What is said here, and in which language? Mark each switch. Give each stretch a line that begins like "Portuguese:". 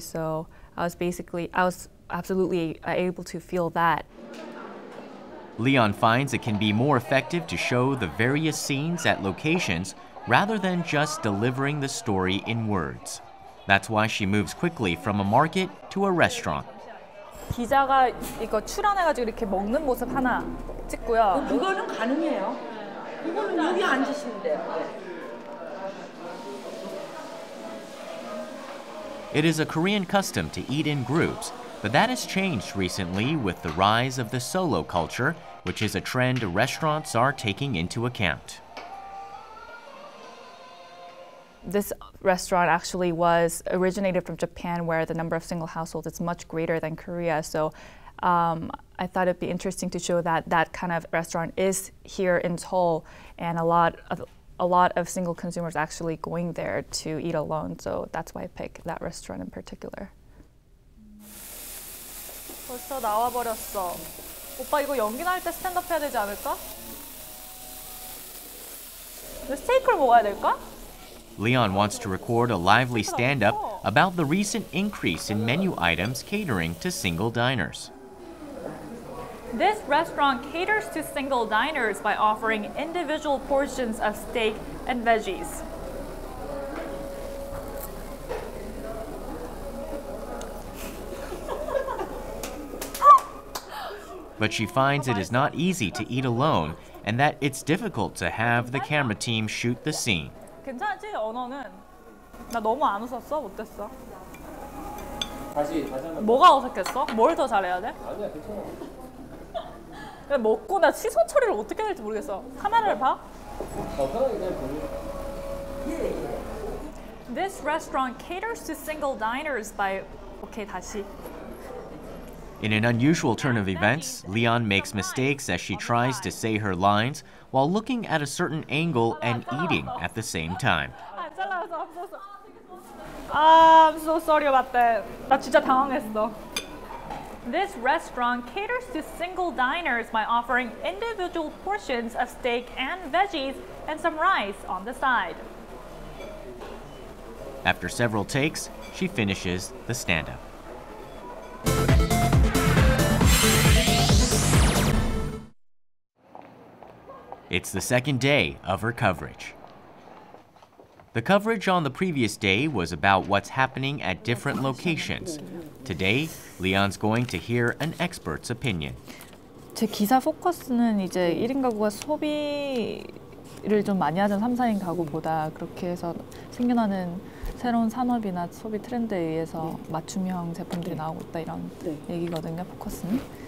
English: So I was absolutely able to feel that. Leon finds it can be more effective to show the various scenes at locations rather than just delivering the story in words. That's why she moves quickly from a market to a restaurant.
Korean: 기자가 이거 출연해가지고 이렇게 먹는 모습 하나 찍고요. 그거는 가능해요. 이거는 여기 앉으시면 돼요.
English: It is a Korean custom to eat in groups, but that has changed recently with the rise of the solo culture, which is a trend restaurants are taking into account. This restaurant actually was originated from Japan, where the number of single households is much greater than Korea. So I thought it'd be interesting to show that that kind of restaurant is here in Seoul, and a lot of single consumers actually going there to eat alone. So that's why I picked that restaurant in particular.
Korean: 벌써 나와버렸어. 오빠 이거 연기 나올 때 스탠드업 해야 되지 않을까? 스테이크를 먹어야 될까?
English: Leon wants to record a lively stand-up about the recent increase in menu items catering to single diners. This restaurant caters to single diners by offering individual portions of steak and veggies. But she finds it is not easy to eat alone and that it's difficult to have the camera team shoot the scene.
Korean: 괜찮지? 언어는? 나 너무 안 웃었어? 못됐어? 다시 한번. 뭐가 어색했어? 뭘 더 잘해야 돼? 아니야, 괜찮아. 그냥 먹고 나 시선 처리를 어떻게 해야 될지 모르겠어. 카메라를 봐? 편하게 그냥 보내.
English: This restaurant caters to single diners by...
Korean: 오케이, 다시.
English: In an unusual turn of events, Leon makes mistakes as she tries to say her lines while looking at a certain angle and eating at the same time.
Korean: 안 잘라서 없어서.
English: I'm so sorry about that.
Korean: 나 진짜 당황했어.
English: This restaurant caters to single diners by offering individual portions of steak and veggies and some rice on the side. After several takes, she finishes the stand-up. It's the second day of her coverage. The coverage on the previous day was about what's happening at different locations. Today, Li-an's going to hear an expert's opinion.
Korean: 제 기사 포커스는 이제 1인 가구가 소비를 좀 많이 하던 3, 4인 가구보다 그렇게 해서 생겨나는 새로운 산업이나 소비 트렌드에 의해서 맞춤형 제품들이 나오고 있다 이런 얘기거든요, 포커스는.